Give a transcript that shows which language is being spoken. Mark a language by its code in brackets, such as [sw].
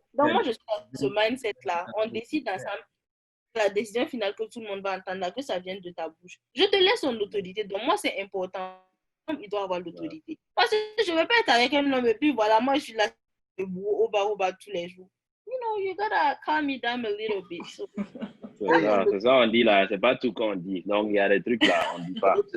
[fr] Donc, moi, je suis dans ce mindset-là. On décide ensemble la décision finale que tout le monde va entendre, là, que ça vienne de ta bouche. Je te laisse son autorité. Donc, moi, c'est important. Il doit avoir l'autorité. Parce que je ne vais pas être avec un homme et puis voilà, moi, je suis là. Au bas tous les jours. [en] You know, you gotta calm me down a little bit. So. [fr] C'est ça, on dit là, c'est pas tout qu'on dit. Donc, il y a des trucs là, on dit pas.